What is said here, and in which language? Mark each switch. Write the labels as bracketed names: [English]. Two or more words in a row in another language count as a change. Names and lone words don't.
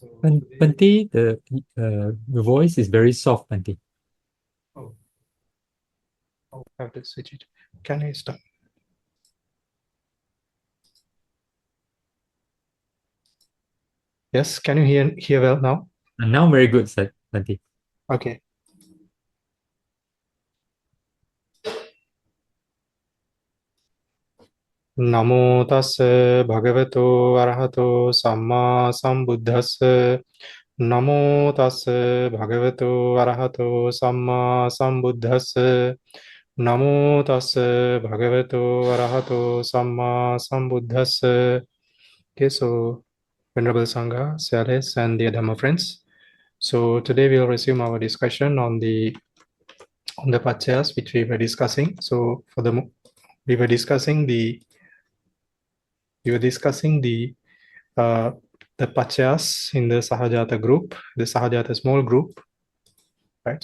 [English] Bhante, the voice is very soft, Bhante. oh, I have to switch it. Can I stop? Yes, can you hear well now? And now very good, Bhante. Okay. [Pali] Namo tassa bhagavato arahato samma sambuddhassa. Namo tassa bhagavato arahato samma sambuddhassa. Namo tassa bhagavato arahato samma sambuddhassa. [English] Okay, so Venerable Sangha, Salis, and the Dhamma friends. So today we'll resume our discussion on the paccayas which we were discussing. So we were discussing the paccayas in the Sahajāta group, the Sahajāta small group, right?